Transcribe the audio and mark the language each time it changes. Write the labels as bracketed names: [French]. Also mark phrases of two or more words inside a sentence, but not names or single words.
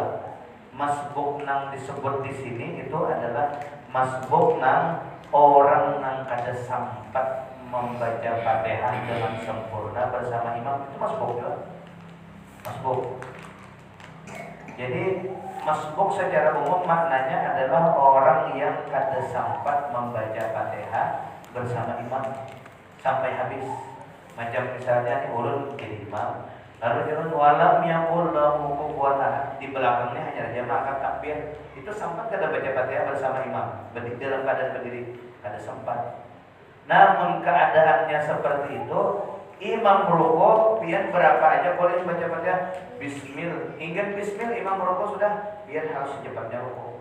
[Banjar] Masbuk nang disebut di sini itu adalah masbuk nang orang nang kada sempat membaca Fatihah dengan sempurna bersama imam, itu masbuk juga. Masbuk. Jadi Masbuk secara umum maknanya adalah orang yang kada sempat membaca Fatihah bersama imam sampai habis. Macam misalnya nih ulun jadi imam, lalu ulun [Arabic] ولم يقل له كفوا أحد, [Banjar] di belakangnya hanya jamaah akan takbir, itu sempat kada baca Fatihah bersama imam, berdiri dalam keadaan berdiri, kada sempat. Namun keadaannya seperti itu, imam rukuk, pian berapa aja boleh baca Fatihah. Bismil, ingat bismil, imam rukuk sudah, pian harus secepatnya rukuk.